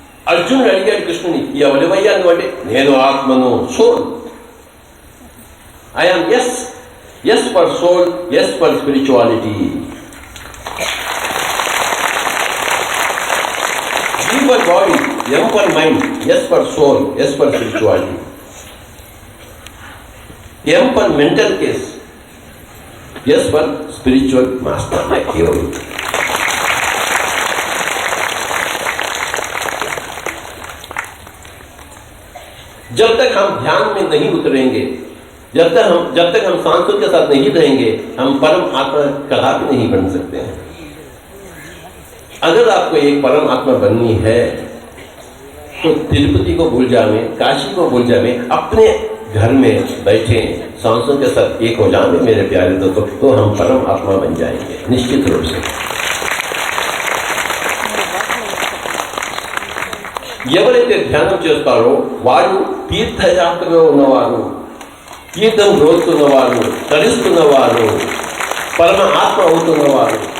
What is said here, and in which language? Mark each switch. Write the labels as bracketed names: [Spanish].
[Telugu] అర్జునుడు అడిగాడు కృష్ణుని, ఎవరివయ్యా నువ్వు అంటే, నేను ఆత్మను, soul. [English] I am S for soul, S for spirituality. G for body, M for mind, S for soul, S for spirituality. M for mental case, S for spiritual master, my hero. [Hindi] जब तक हम ध्यान में नहीं उतरेंगे, जब तक हम सांसों के साथ नहीं रहेंगे, हम परम आत्मा कदापि नहीं बन सकते हैं. अगर आपको एक परम आत्मा बननी है तो तिरुपति को भूल जावे, काशी को भूल जावे, अपने घर में बैठे सांसों के साथ एक हो जावे मेरे प्यारे दोस्तों, तो हम परम आत्मा बन जाएंगे निश्चित रूप से. [Telugu] ఎవరైతే ధ్యానం చేస్తారో వారు తీర్థయాత్రలో ఉన్నవారు, తీర్థం రోజుతున్నవారు, తరిస్తున్నవారు, పరమ ఆత్మ అవుతున్నవారు.